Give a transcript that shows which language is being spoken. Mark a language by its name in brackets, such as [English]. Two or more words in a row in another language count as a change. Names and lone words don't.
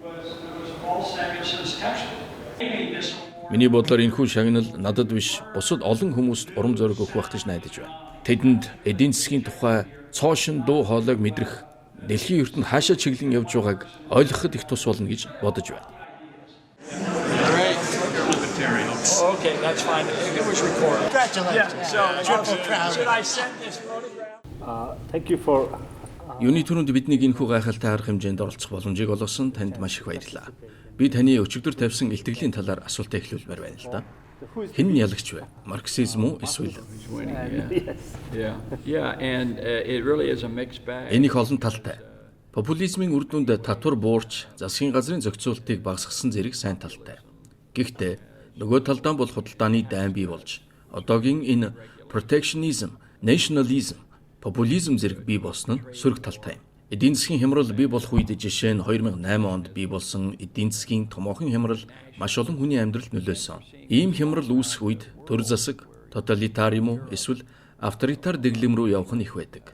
[Mongolian] Миний бодлоор энэхүү шагнал надад биш бусад олон хүмүүст урам зориг өгөх байх гэж найдаж байна. Тэдэнд эдийн засгийн тухай цоошин дуу хоолойг мэдрэх, дэлхийн ертөнд хаашаа чиглэн явж байгааг ойлгоход их тус болно гэж бодож байна. [English] Okay, that's fine. It was recorded. Congratulations. Should I send this photograph? Thank you for [Mongolian] Юуны түрүүнд биднийг энэхүү гайхалтай арга хэмжээнд оролцох боломжийг олгосон танд маш их баярлалаа. Би таны өчигдөр тавьсан илтгэлийн талаар асуултаа эхлүүлмээр байна л да. Хэн нь ялагч вэ? Марксизм уу эсвэл? [English] Yeah, and it really is a mixed bag. [Mongolian] Энэ их олон талтай. Популизмын үр дүнд татвар буурч, засгийн газрын зохицуултыг багасгасан зэрэг сайн талтай. Гэхдээ нөгөө талдаа бол худалдааны дайн бий болж, одоогийн энэ [English] protectionism, nationalism, [Mongolian] популизм зэрэг бий болсон нь сөрөг талтай юм. Эдийн засгийн хямрал бий болох үед жишээ нь 2008 онд бий болсон эдийн засгийн томоохон хямрал маш олон хүний амьдралд нөлөөлсөн. Ийм хямрал үүсэх үед төр засаг, тоталитаризм эсвэл авторитар дэглэм рүү явах нь их байдаг.